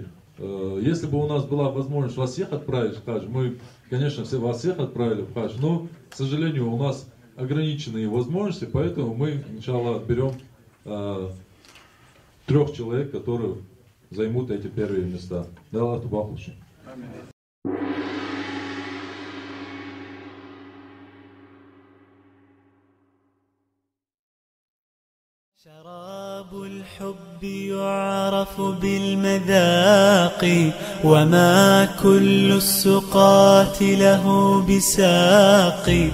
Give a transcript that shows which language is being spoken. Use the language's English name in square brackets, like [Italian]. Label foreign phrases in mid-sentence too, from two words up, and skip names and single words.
[Russian] Если бы у нас была возможность вас всех отправить в хадж, мы, конечно, вас всех отправили в хадж, но, к сожалению, у нас ограниченные возможности, поэтому мы сначала отберем 3 человек, которые займут эти первые места. Да, Аллах Тубахуши. [Arabic] شراب الحب يعرف بالمذاق وما كل السقات له بساق